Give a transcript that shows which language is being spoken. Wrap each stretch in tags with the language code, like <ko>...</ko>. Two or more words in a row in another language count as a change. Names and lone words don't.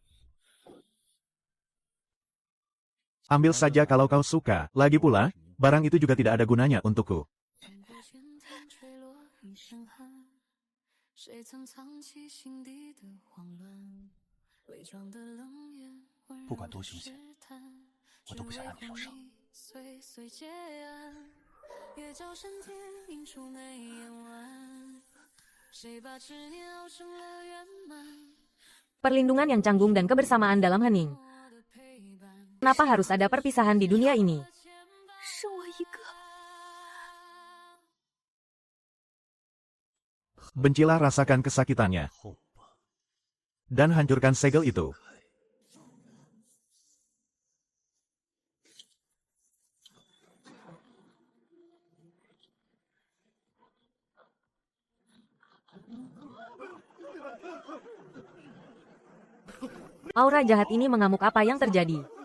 <id>Ambil saja kalau kau suka. Lagi pula, barang itu juga tidak ada gunanya untukku.</id> <zh>谁曾藏起心底的慌乱，伪装的冷眼，温柔的试探，我都不想让你受伤。岁岁结案，月照山天，映出眉眼弯，谁把执念熬成了圆满？</zh> <id>Perlindungan yang canggung dan kebersamaan dalam hening. Kenapa harus ada perpisahan di dunia ini?</id> <zh>剩我一个。</zh> <id>Bencilah rasakan kesakitannya. Dan hancurkan segel itu. Aura jahat ini mengamuk, apa yang terjadi?</id>